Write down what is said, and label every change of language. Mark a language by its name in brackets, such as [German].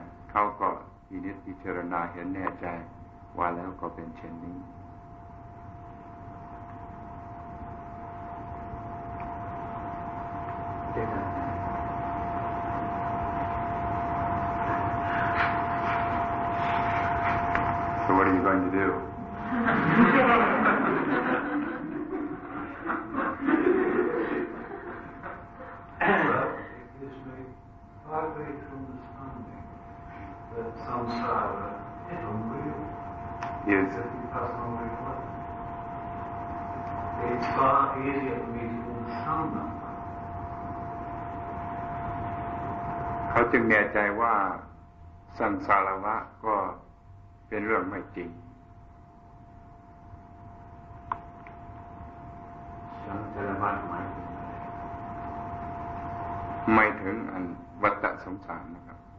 [Thai] เขาก็พินิจพิจารณาเห็นแน่ใจว่าแล้วก็เป็นเช่นนี้ [English] So what are you going to do? Well, it gives me far greater understanding that samsara is unreal. Yes. That you pass on reflect. It's far easier for me to understand that. [Thai] เขาจึงแน่ใจว่าสังสารวัฏก็เป็นเรื่องไม่จริง สังสารวัฏหมายถึงอะไร ไม่ถึงอันวัฏสงสารนะครับ